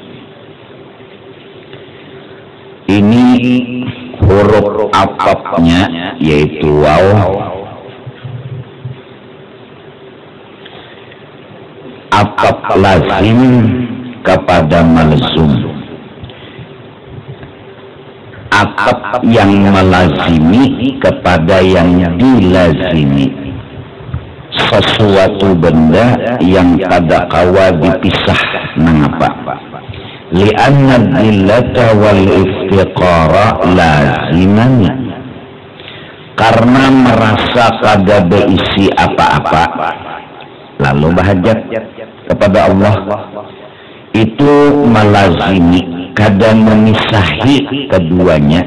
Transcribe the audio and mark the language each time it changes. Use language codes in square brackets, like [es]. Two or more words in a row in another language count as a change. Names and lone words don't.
[id] Ini huruf atfnya yaitu waw, atf lazim kepada malzum, atf yang melazimi kepada yang dilazimi. [bjn] Sesuatu benda yang pada kawa dipisah. [id] Mengapa? [ar] لأن الذلة والافتقار لازمان, [bjn] karena merasa kada berisi apa-apa lalu bahajat kepada Allah itu melazimi, kada memisahi keduanya.